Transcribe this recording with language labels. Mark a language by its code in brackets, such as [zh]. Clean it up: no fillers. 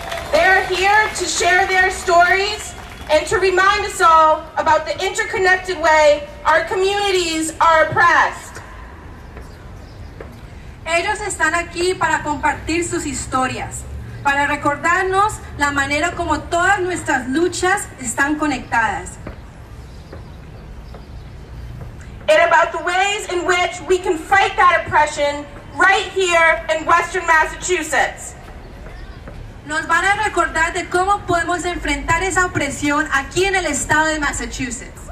[en] They're here to share their stories and to remind us all about the interconnected way our communities are oppressed. [es] Ellos están aquí para compartir sus historias, para recordarnos la manera como todas nuestras luchas están conectadas. [en] And about the ways in which we can fight that oppression right here in Western Massachusetts. [es] Nos van a recordar de cómo podemos enfrentar esa opresión aquí en el estado de Massachusetts.